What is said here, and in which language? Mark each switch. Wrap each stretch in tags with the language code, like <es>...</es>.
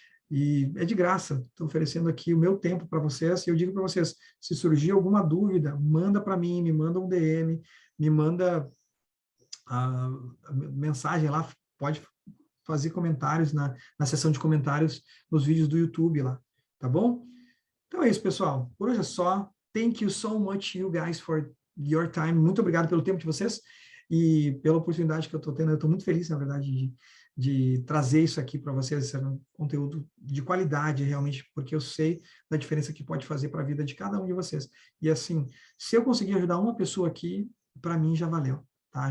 <pt>E é de graça, estou oferecendo aqui o meu tempo para vocês, e eu digo para vocês, se surgir alguma dúvida, manda para mim, me manda um DM, me manda a mensagem lá, pode fazer comentários na seção de comentários nos vídeos do YouTube lá, tá bom? Então é isso, pessoal. Por hoje é só.</pt> <en>Thank you so much, you guys, for your time.</en> <pt>Muito obrigado pelo tempo de vocês e pela oportunidade que eu estou tendo. Eu estou muito feliz, na verdade, de trazer isso aqui para vocês. Esse é um conteúdo de qualidade, realmente, porque eu sei da diferença que pode fazer para a vida de cada um de vocês. E, assim, se eu conseguir ajudar uma pessoa aqui, para mim já valeu. Tá?</pt>